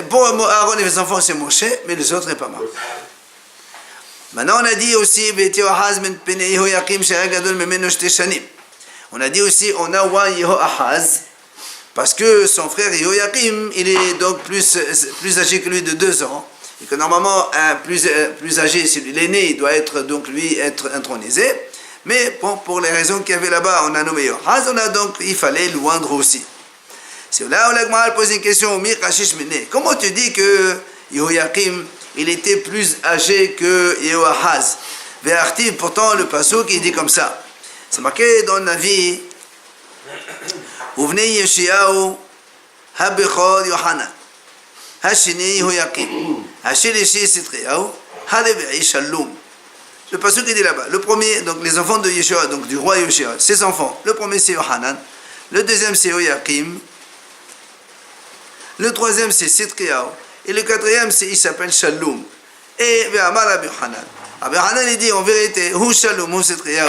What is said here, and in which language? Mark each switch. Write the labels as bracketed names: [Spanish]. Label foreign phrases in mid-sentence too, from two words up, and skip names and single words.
[French] Pour Aaron et ses enfants, c'est Moshe, mais les autres, il n'y a pas marqué. Maintenant, on a dit aussi, on a dit aussi, on a oué Yehoahaz, parce que son frère Yehoyakim, il est donc plus âgé que lui de 2 ans, et que normalement, plus âgé, c'est l'aîné, il doit être, donc lui, être intronisé, mais bon, pour les raisons qu'il y avait là-bas, on a nommé Yehoahaz, il fallait l'oindre aussi. C'est là où la Gemara pose une question, comment tu dis que Yehoyakim, il était plus âgé que Yehoahaz. Ve'artiv, pourtant le pasuk il dit comme ça. C'est marqué dans le Navi. [Hebrew] ובני יאשיהו הבכור יוחנן, השני יהויקים, השלישי צדקיהו, הרביעי שלום. [French] Le pasuk il dit là-bas. Le premier, donc les enfants de Yeshua, donc du roi Yeshua, ses enfants. Le premier c'est Yohanan, le deuxième c'est Yehoyakim, le troisième c'est Sitriyahu. Et le quatrième, il s'appelle Shallum. Et [Hebrew] אמר רבי יוחנן. [French] Rabbi Yohanan, il dit en vérité, [Hebrew] הוא שלום, הוא צדקיהו.